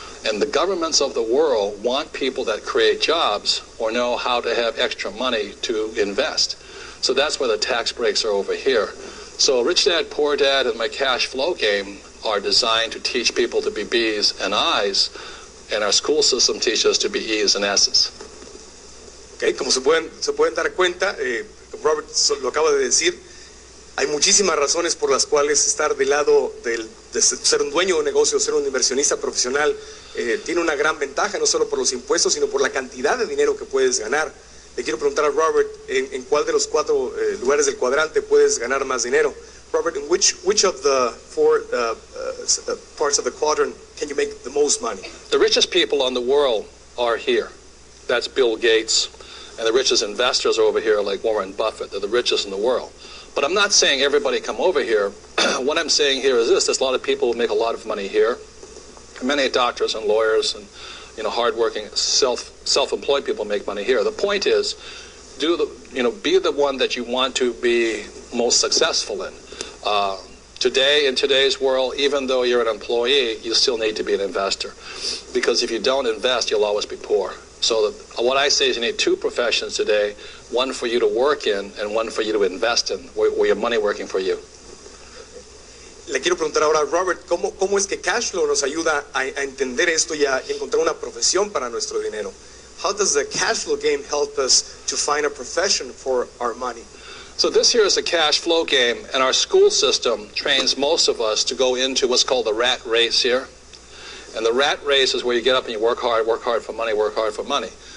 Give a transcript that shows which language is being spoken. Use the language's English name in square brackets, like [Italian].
[English] And the governments of the world want people that create jobs or know how to have extra money to invest. So that's why the tax breaks are over here. So Rich Dad, Poor Dad, and my cash flow game are designed to teach people to be B's and I's, and our school system teaches us to be E's and S's. [Spanish] Okay, como se pueden dar cuenta, Robert lo acaba de decir. Hay muchísimas razones por las cuales estar del lado de ser un dueño de un negocio, ser un inversionista profesional, tiene una gran ventaja, no solo por los impuestos, sino por la cantidad de dinero que puedes ganar. Le quiero preguntar a Robert, ¿en cuál de los 4 lugares del cuadrante puedes ganar más dinero? [English] Robert, in which of the 4 parts of the quadrant can you make the most money? The richest people in the world are here. That's Bill Gates. And the richest investors are over here, like Warren Buffett. They're the richest in the world. But I'm not saying everybody come over here. What I'm saying here is this: there's a lot of people who make a lot of money here. Many doctors and lawyers and, you know, hardworking, self-employed people make money here. The point is, be the one that you want to be most successful in. Today, in today's world, even though you're an employee, you still need to be an investor. Because if you don't invest, you'll always be poor. So what I say is you need 2 professions today, one for you to work in and one for you to invest in, where your money working for you. [Spanish] Le quiero preguntar ahora a Robert, ¿cómo es que cash flow nos ayuda a entender esto y a encontrar una profesión para nuestro dinero? [English] How does the cash flow game help us to find a profession for our money? So this here is a cash flow game, and our school system trains most of us to go into what's called the rat race here. And the rat race is where you get up and you work hard for money, work hard for money.